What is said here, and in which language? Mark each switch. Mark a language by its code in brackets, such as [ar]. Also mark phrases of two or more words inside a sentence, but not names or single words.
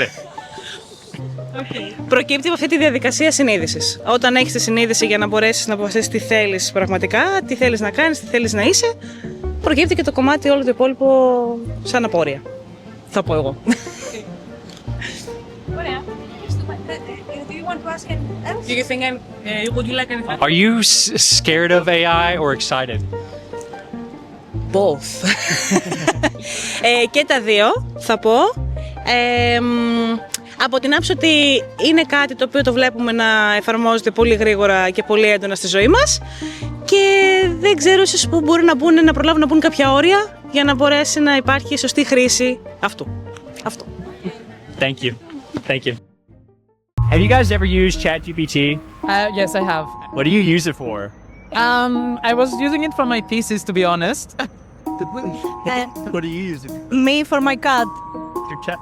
[el] προκύπτει από αυτή τη διαδικασία συνείδησης. Όταν έχεις τη συνείδηση για να μπορέσεις να αποφασίσεις τι θέλεις πραγματικά, τι θέλεις να κάνεις, τι θέλεις να είσαι, προκύπτει και το κομμάτι όλο το υπόλοιπο σαν απόρρια. Θα πω εγώ. Ωραία. [en] Do you want to ask anything else? Do you think would you like anything? Are you scared of AI or excited? Both. [el] Και τα δύο, θα πω. Από την άποψη ότι είναι κάτι το οποίο το βλέπουμε να εφαρμόζεται πολύ γρήγορα και πολύ έντονα στη ζωή μας και δεν ξέρω ίσως που μπορεί να προλάβουν να μπουν κάποια όρια για να μπορέσει να υπάρχει σωστή χρήση αυτού. Αυτό. [en] Thank you. Thank you. Have you guys ever used ChatGPT? Yes, I have. What do you use it for? I was using it for my thesis, to be honest. What do you use it for? Me for my cat. Your chat.